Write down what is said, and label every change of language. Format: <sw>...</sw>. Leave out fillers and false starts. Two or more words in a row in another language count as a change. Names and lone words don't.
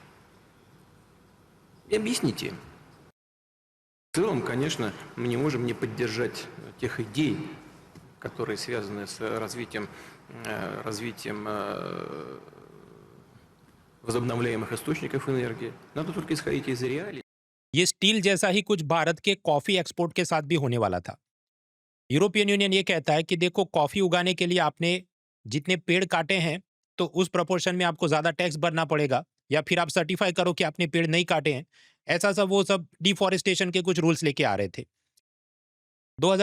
<ru>И объясните им. В целом, конечно, мы не можем не поддержать тех идей, которые связаны с развитием возобновляемых источников энергии. Надо только исходить из реалий.</ru> <hi>ये स्टील जैसा ही कुछ भारत के</hi> <en>coffee export</en> <hi>के साथ भी होने वाला था। यूरोपियन यूनियन ये कहता है कि देखो, कॉफी उगाने के लिए आपने जितने पेड़ काटे हैं तो उस प्रोपोर्शन में आपको ज्यादा टैक्स भरना पड़ेगा, या फिर आप सर्टिफाई करो कि आपने पेड़ नहीं काटे हैं। ऐसा सब वो सब डिफॉरेस्टेशन के कुछ रूल्स लेके आ रहे थे।</hi>